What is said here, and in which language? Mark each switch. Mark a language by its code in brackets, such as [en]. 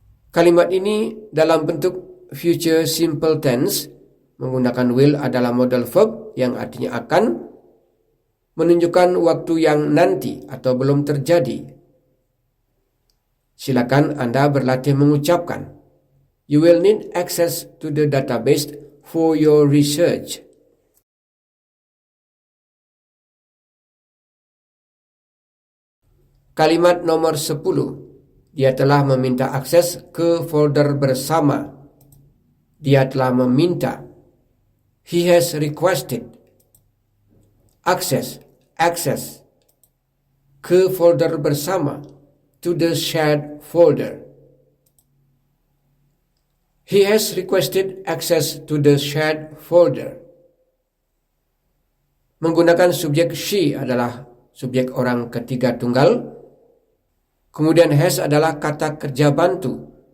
[id] Kalimat ini dalam bentuk future simple tense, menggunakan will adalah modal verb yang artinya akan, menunjukkan waktu yang nanti atau belum terjadi. Silakan Anda berlatih mengucapkan. [en] You will need access to the database for your research. [id] Kalimat nomor 10. Dia telah meminta akses ke folder bersama. Dia telah meminta. [en] He has requested. Access [id] ke folder bersama, [en] to the shared folder. He has requested access to the shared folder. [id] Menggunakan subjek she adalah subjek orang ketiga tunggal. Kemudian has adalah kata kerja bantu.